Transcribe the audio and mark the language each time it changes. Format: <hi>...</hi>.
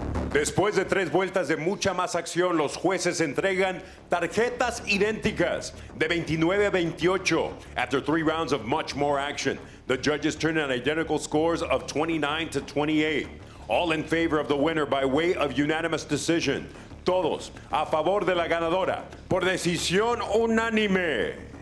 <es>Después de 3 vueltas de mucha más acción, los jueces entregan tarjetas idénticas de 29 a 28.</es> <en>After 3 rounds of much more action, the judges turn in identical scores of 29 to 28. All in favor of the winner by way of unanimous decision.</en> <es>Todos a favor de la ganadora por decisión unánime.</es>